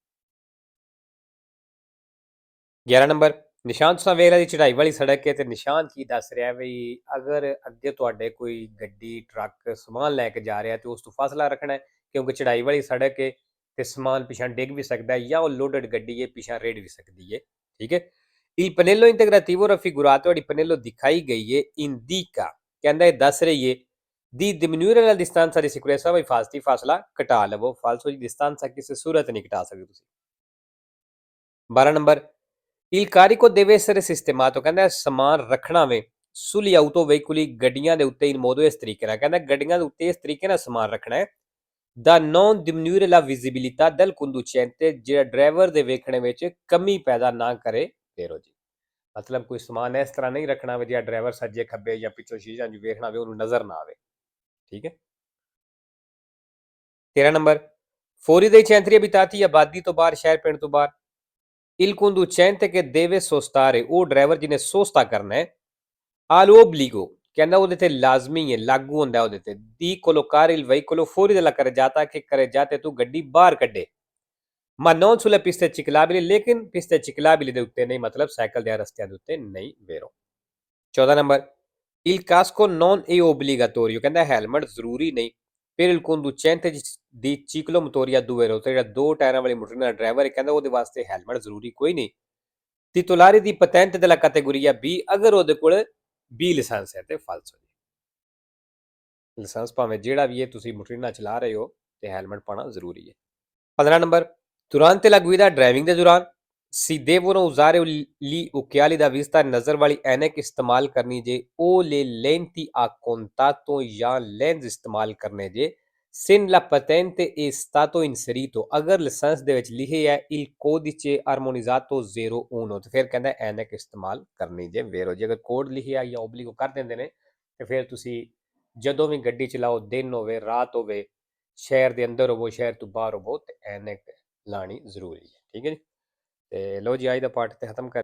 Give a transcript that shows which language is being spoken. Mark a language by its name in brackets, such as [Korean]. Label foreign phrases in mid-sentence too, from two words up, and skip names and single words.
[Punjabi] 11 ਨੰਬਰ ਨਿਸ਼ਾਨ ਤੁਸੀਂ ਵੇਖ ਰਹੇ ਚੜਾਈ ਵਾਲੀ ਸੜਕ ਹੈ ਤੇ ਨਿਸ਼ਾਨ ਕੀ ਦੱਸ ਰਿਹਾ ਵੀ ਅਗਰ ਅੱਗੇ ਤੁਹਾਡੇ ਕੋਈ ਗੱਡੀ ਟਰੱਕ ਸਮਾਨ ਲੈ ਕੇ ਜਾ ਰਿਹਾ ਤੇ ਉਸ ਤੋਂ ਫਾਸਲਾ ਰੱਖਣਾ ਹੈ ਕਿਉਂਕਿ ਚੜਾਈ ਵਾਲੀ ਸੜਕ ਹੈ ਤੇ ਸਮਾਨ ਪਿਛਾਂ ਡਿੱਗ ਵੀ ਸਕਦਾ ਹੈ ਜਾਂ ਉਹ ਲੋਡਡ ਗੱਡੀ ਹੈ ਪਿਛਾਂ ਰੇੜ ਵੀ ਸਕਦੀ ਹੈ ਠੀਕ ਹੈ [Italian] Il pannello integrativo raffigurato di pannello [Punjabi] ਦਿਖਾਈ ਗਈ ਹੈ indica ਕਹਿੰਦਾ ਇਹ ਦੱਸ ਰਹੀ ਹੈ [Italian] di diminuire la distanza di sicurezza vai [Punjabi] ਫਾਸਲਾ ਘਟਾ ਲਵੋ ਫਾਲਸੋ ਦੀ distanza ਕਿਸੇ ਸੂਰਤ ਨਹੀਂ ਘਟਾ ਸਕਦੇ ਤੁਸੀਂ 12 ਨੰਬਰ Il [Italian] carico deve essere sistemato [Punjabi] ਕਹਿੰਦਾ ਸਮਾਨ ਰੱਖਣਾ ਵੇ [Italian] sugli autoveicoli [Punjabi] ਗੱਡੀਆਂ ਦੇ ਉੱਤੇ [Italian] in modo [Punjabi] ਇਸ ਤਰੀਕੇ ਨਾਲ ਕਹਿੰਦਾ ਗੱਡੀਆਂ ਦੇ ਉੱਤੇ ਇਸ ਤਰੀਕੇ ਨਾਲ ਸਮਾਨ ਰੱਖਣਾ ਹੈ [Italian] da non diminuire la visibilità del conducente [Punjabi] ਜਿਹੜਾ ਡਰਾਈਵਰ ਦੇ ਵੇਖਣੇ ਵਿੱਚ ਕਮੀ ਪੈਦਾ ਨਾ ਕਰੇ ਫੇਰੋ ਜੀ ਮਤਲਬ ਕੋਈ ਸਮਾਨ ਇਸ ਤਰ੍ਹਾਂ ਨਹੀਂ ਰੱਖਣਾ ਵੇ ਜਿਹੜਾ ਡਰਾਈਵਰ ਸੱਜੇ ਖੱਬੇ ਜਾਂ ਪਿੱਛੋਂ ਸ਼ੀਸ਼ਾ ਚ ਵੇਖਣਾ ਵੇ ਉਹਨੂੰ ਨਜ਼ਰ ਨਾ ਆਵੇ ਠੀਕ ਹੈ 13 ਨੰਬਰ ਫੌਰੀ [Italian] dei centri abitati [Punjabi] ਆਬਾਦੀ ਤੋਂ ਬਾਹਰ ਸ਼ਹਿਰ ਪਿੰਡ ਤੋਂ ਬਾਹਰ [Italian] il conducente che deve sostare [Punjabi] ਉਹ ਡਰਾਈਵਰ ਜਿਹਨੇ ਸੋਸਤਾ ਕਰਨਾ ਹੈ all'obbligo ਕਹਿੰਦਾ ਉਹਦੇ ਤੇ ਲਾਜ਼ਮੀ ਹੈ ਲਾਗੂ ਹੁੰਦਾ ਉਹਦੇ ਤੇ [Italian] di collocare il veicolo fuori dalla carreggiata che carreggiate [Punjabi] ਤੂੰ ਗੱਡੀ ਬਾਹਰ ਕੱਢੇ [Italian] ma non sulle piste ciclabili [Punjabi] ਲੇਕਿਨ [Italian] piste ciclabili [Punjabi] ਦੇ ਉੱਤੇ ਨਹੀਂ ਮਤਲਬ ਸਾਈਕਲ ਦੇ ਰਸਤਿਆਂ ਦੇ ਉੱਤੇ ਨਹੀਂ ਵੇਰੋ 14 ਨੰਬਰ [Italian] il casco non è obbligatorio [Punjabi] ਕਹਿੰਦਾ ਹੈਲਮਟ ਜ਼ਰੂਰੀ ਨਹੀਂ [Italian] per il conducente di ciclomotoria due ruote [Punjabi] ਜਿਹੜਾ ਦੋ ਟਾਇਰਾਂ ਵਾਲੀ ਮੋਟਰ ਦਾ ਡਰਾਈਵਰ ਹੈ ਕਹਿੰਦਾ ਉਹਦੇ ਵਾਸਤੇ ਹੈਲਮਟ ਜ਼ਰੂਰੀ ਕੋਈ ਨਹੀਂ titolare [Italian] di patente della categoria B [Punjabi] ਅਗਰ ਉਹਦੇ ਕੋਲ B ਲਾਇਸੈਂਸ ਹੈ ਤੇ ਫਾਲਸੋ ਜੀ ਲਾਇਸੈਂਸ ਭਾਵੇਂ ਜਿਹੜਾ ਵੀ ਹੈ ਤੁਸੀਂ ਮੋਟਰ ਚਲਾ ਰਹੇ ਹੋ ਤੇ ਹੈਲਮਟ ਪਾਣਾ ਜ਼ਰੂਰੀ ਹੈ 15 ਨੰਬਰ Durante [Italian] la guida [Punjabi] driving ਦੇ ਦੌਰਾਨ [Italian] si devono usare gli occhiali da vista [Punjabi] ਨਜ਼ਰ ਵਾਲੀ ਐਨਕ ਇਸਤੇਮਾਲ ਕਰਨੀ ਜੇ ਉਹ [Italian] le lenti a contatto [Punjabi] ਜਾਂ ਲੈਂਸ ਇਸਤੇਮਾਲ ਕਰਨੇ ਜੇ [Italian] sin la patente è stato inserito [Punjabi] ਅਗਰ ਲਾਇਸੈਂਸ ਦੇ ਵਿੱਚ ਲਿਖਿਆ ਹੈ [Italian] il codice armonizzato 01 [Punjabi] ਤੇ ਫਿਰ ਕਹਿੰਦਾ ਐਨਕ ਇਸਤੇਮਾਲ ਕਰਨੀ ਜੇ ਵੇਰੋ ਜੇ ਅਗਰ ਕੋਡ ਲਿਖਿਆ ਜਾਂ ਓਬਲੀਗੋ ਕਰ ਦਿੰਦੇ ਨੇ ਤੇ ਫਿਰ ਤੁਸੀਂ ਜਦੋਂ ਵੀ ਗੱਡੀ ਚਲਾਓ ਦਿਨ ਹੋਵੇ ਰਾਤ ਹੋਵੇ ਸ਼ਹਿਰ ਦੇ ਅੰਦਰ ਹੋਵੋ ਸ਼ਹਿਰ ਤੋਂ ਬਾਹਰ ਹੋਵੋ ਤੇ ਐਨਕ ਲਾਣੀ ਜ਼ਰੂਰੀ ਹੈ ਠੀਕ ਹੈ ਜੀ ਤੇ ਲੋ ਜੀ ਅੱਜ ਦਾ ਪਾਠ ਤੇ ਖਤਮ ਕਰ